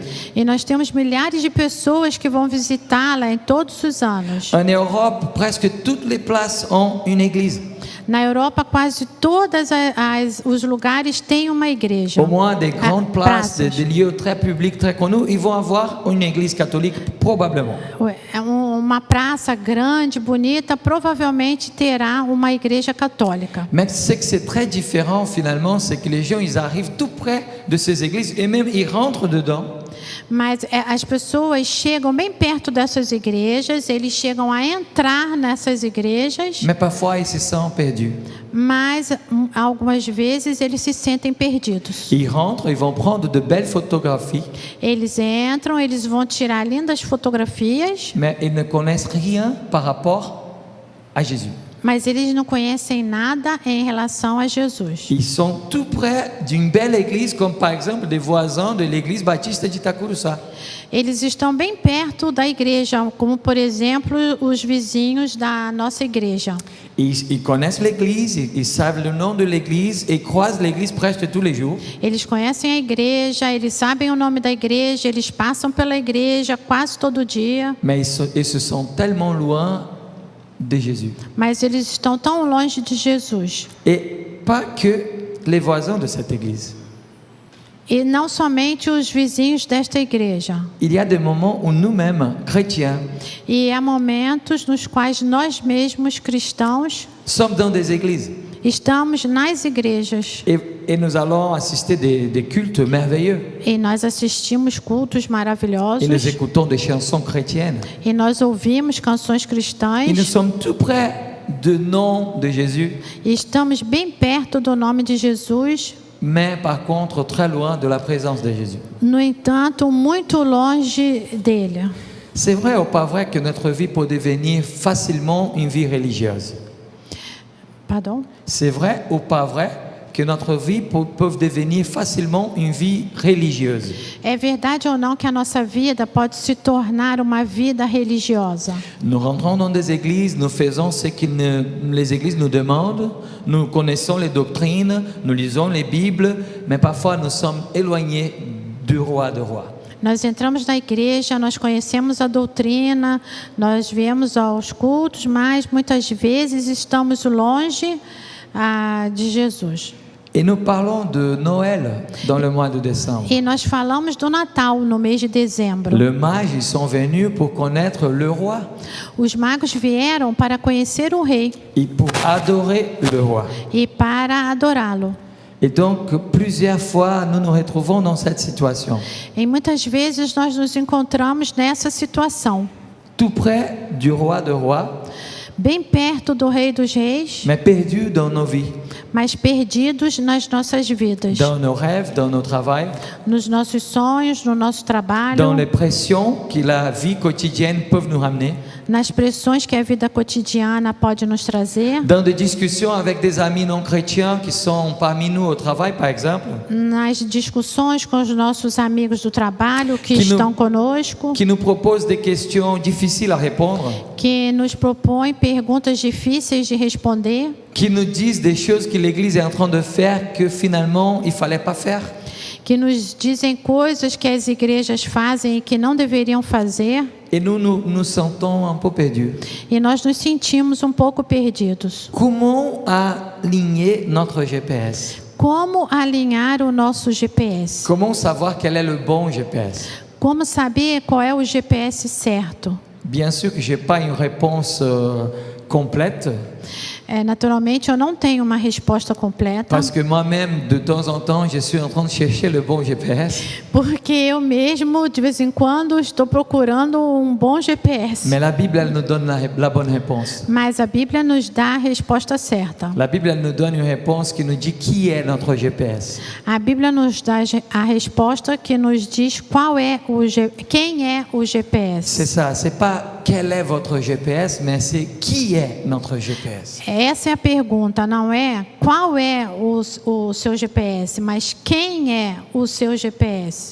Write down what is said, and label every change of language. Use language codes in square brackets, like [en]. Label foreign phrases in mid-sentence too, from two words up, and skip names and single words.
[pt] E nós temos milhares de pessoas que vão visitá-la em todos os anos. [fr] En Europe, presque toutes les places ont une église. [pt] Na Europa, quase todos os lugares têm uma igreja. [fr] Au moins des grandes places, [pt] praças. [fr] des lieux très publics, très connus, ils vont avoir une église catholique, probablement. [pt] É uma praça grande, bonita, provavelmente terá uma igreja católica. [fr] Mais ce que c'est très différent finalement, c'est que les gens, ils arrivent tout près de ces églises et même ils rentrent dedans. [pt] Mas as pessoas chegam bem perto dessas igrejas, eles chegam a entrar nessas igrejas, [fr] Mais parfois, ils se sentent perdus. [pt] mas algumas vezes eles se sentem perdidos. [fr] Ils rentrent, ils vont prendre de belles photographies, [pt] Eles entram, eles vão tirar lindas fotografias, [fr] mais ils ne connaissent rien par rapport à Jésus. [pt] mas eles não conhecem nada em relação a Jesus. [fr] Ils sont tout près d'une belle église, comme par exemple des voisins de l'église baptiste de Itacuruçá. [pt] Eles estão bem perto da igreja, como por exemplo os vizinhos da nossa igreja. [fr] Ils connaissent l'église, ils savent le nom de l'église et croisent l'église presque tous les jours. [pt] Eles conhecem a igreja, eles sabem o nome da igreja, eles passam pela igreja quase todo dia, [fr] Mais ils se sont tellement loin de Jésus. [pt] mas eles estão tão longe de Jesus. [fr] Et pas que les voisins de cette église. [pt] E não somente os vizinhos desta igreja. [fr] Il y a des moments où nous-mêmes, chrétiens, [pt] E há momentos nos quais nós mesmos, cristãos, [fr] sommes dans des églises [pt] estamos nas igrejas [fr] et nous allons assister des cultes merveilleux [pt] e nós assistimos cultos [fr] et nous [pt] maravilhosos [fr] écoutons des chansons chrétiennes. [pt] e nós ouvimos canções [fr] Et [pt] cristãs [fr] nous sommes tout près du nom de Jésus, [pt] e estamos bem perto do nome de Jesus. [fr] mais par contre très loin de la présence de Jésus. [pt] No entanto, muito longe dele. [fr] C'est vrai ou pas vrai que notre vie peut devenir facilement une vie religieuse? Pardon? C'est vrai ou pas vrai que notre vie peut devenir facilement une vie religieuse? [pt] É verdade ou não que a nossa vida pode se tornar uma vida religiosa? [fr] Nous rentrons dans des églises, nous faisons ce que les églises nous demandent, nous connaissons les doctrines, nous lisons les Bibles, mais parfois nous sommes éloignés du roi des rois. [pt] Nós entramos na igreja, nós conhecemos a doutrina, nós viemos aos cultos, mas muitas vezes estamos longe de Jesus. [fr] Et nous parlons de Noël dans le mois de décembre. [pt] E nós falamos do Natal no mês de dezembro. [fr] Les mages ils sont venus pour connaître le roi [pt] Os magos vieram para conhecer o rei [fr] et pour adorer le roi. [pt] e para adorá-lo. [fr] Et donc, plusieurs fois, nous nous retrouvons dans cette situation, [pt] E muitas vezes nós nos encontramos nessa situação, [fr] tout près du roi des rois, [pt] bem perto do Rei dos Reis, [fr] mais perdus dans nos vies, [pt] mas perdidos nas nossas vidas, [fr] dans nos rêves, dans nos travails, [pt] nos nossos sonhos, no nosso trabalho, [fr] dans les pressions que la vie quotidienne peut nous ramener, [pt] nas pressões que a vida cotidiana pode nos trazer, [fr] dans des discussions avec des amis non chrétiens qui sont parmi nous au travail, par exemple, [pt] nas discussões com os nossos amigos do trabalho que Que no- estão conosco, [fr] qui nous proposent des questions difficiles à répondre, [pt] que nos propõem perguntas difíceis de responder, [fr] qui nous disent des choses que l'Église est en train de faire que finalement il fallait pas faire. [pt] que nos dizem coisas que as igrejas fazem e que não deveriam fazer, [fr] Et nous sentons un peu perdus. [pt] e nós nos sentimos um pouco perdidos. [fr] Comment aligner notre GPS? [pt] Como alinhar o nosso GPS? [fr] Comment savoir quel est le bon GPS? [pt] Como saber qual é o GPS certo? [fr] Bien sûr que je n'ai pas une réponse complète, [pt] Naturalmente, eu não tenho uma resposta completa, [fr] parce que moi-même, de temps en temps, je suis en train de chercher le bon GPS. [pt] porque eu mesmo, de vez em quando, estou procurando um bom GPS. [fr] Mais la Bible, elle nous donne la bonne réponse. [pt] Mas a Bíblia nos dá a resposta certa. [fr] La Bible, elle nous donne une réponse qui nous dit qui est notre GPS. [pt] A Bíblia nos dá a resposta que nos diz quem é o [fr] C'est [pt] GPS. [fr] ça, c'est pas quel est votre GPS, mais c'est qui est notre GPS. [pt] Essa é a pergunta, não é qual é o seu GPS, mas quem é o seu GPS.